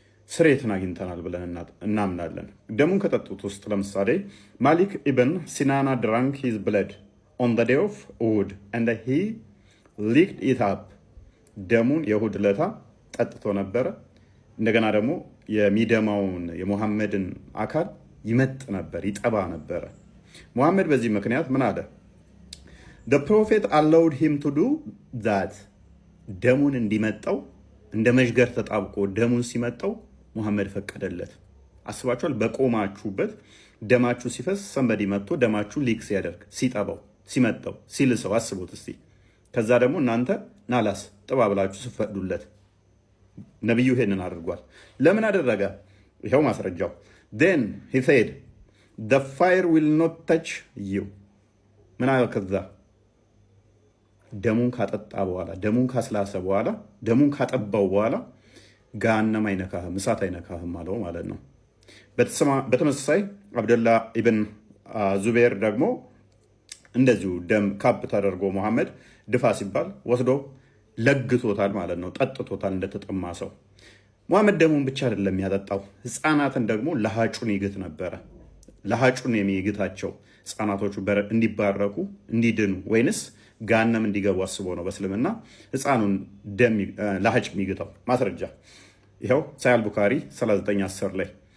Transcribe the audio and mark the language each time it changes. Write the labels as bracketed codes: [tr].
[am] ስርየትን አግኝተናል ብለን እናምናለን። ደሙን ከጠጡት ውስጥ ለምሳሌ ማሊክ ኢብን ሲናና [en] ድራንክ ሂዝ ብለድ ኦን ዘ ዴይ ኦፍ እሑድ ኤንድ ሂ ሊክድ ኢት አፕ። [am] ደሙን የእሑድ ዕለት ጠጥቶ ነበረ። እንደገና ደግሞ የሚደማውን የሙሐመድን አካል ይመጥ ነበር፣ ይጠባ ነበረ። ሙሐመድ በዚህ ምክንያት ምን አለ? [en] The prophet allowed him to do that. [am] ደሙን እንዲመጣው እንደ መዥገር ተጣብቆ ደሙን ሲመጣው ሙሐመድ ፈቀደለት። አስባችኋል? በቆማችሁበት ደማችሁ ሲፈስ ሰንበዲ መጥቶ ደማችሁ ሊክ ሲያደርግ ሲጠባው ሲመጣው ሲልሰው አስቡት እስቲ። ከዛ ደግሞ እናንተ ናላስ ጥባ ብላችሁ ስፈቅዱለት ነብዩ ይሄንን አድርጓል። ለምን አደረገ? ይሄው ማስረጃው። [en] then he said the fire will not touch you። [am] ምን አለ? ከዛ ደሙን ካጠጣ በኋላ ደሙን ካስላሰ በኋላ ደሙን ካጠባው በኋላ ገሃነም አይነካህም፣ እሳት አይነካህም አለው ማለት ነው። በተመሳሳይ አብደላ ኢብን ዙበይር ደግሞ እንደዚሁ ደም ካብ ተደርጎ ሙሐመድ ድፋ ሲባል ወስዶ ለግቶታል ማለት ነው። ጠጥቶታል እንደተጠማ ሰው። ሙሐመድ ደሙን ብቻ አይደለም ያጠጣው፣ ህፃናትን ደግሞ ለሃጩን ይግት ነበረ። ለሃጩን የሚግታቸው ህፃናቶቹ እንዲባረኩ እንዲድኑ ወይንስ ገሃነም እንዲገቡ አስቦ ነው በእስልምና ህፃኑን ደም ለሃጭ የሚግተው። ማስረጃ ይኸው ሳሂህ ቡኻሪ 39:10 ላይ